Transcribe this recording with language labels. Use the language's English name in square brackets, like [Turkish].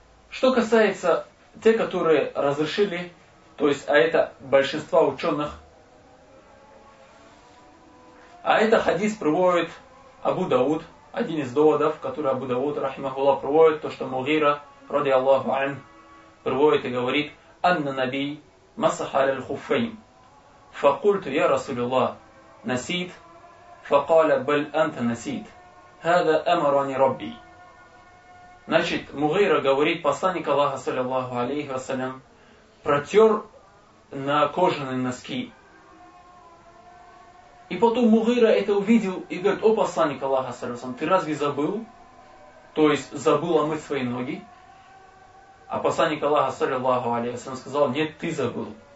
[Russian] Что касается те, которые разрешили, то есть, а это большинство ученых, а это хадис приводит Абу Дауд, один из доводов, который Абу Дауд, рахимахулла, приводит, то, что Мугира, ради Аллаху ан, приводит и говорит, [Arabic] «Анна наби масахаля л-хуффейн». فقلت يا رسول الله نسيت فقال بل أنت نسيت هذا أمرني ربي. [Russian] Значит, Мугира говорит, посланник Аллаха саллиллаху алейхи вассалям протер на кожаные носки. И потом Мугира это увидел и говорит, о посланник Аллаха саллиллаху алейхи вассалям, ты разве забыл? То есть забыл омыть свои ноги? А посланник Аллаха саллиллаху алейхи вассалям сказал, нет, ты забыл.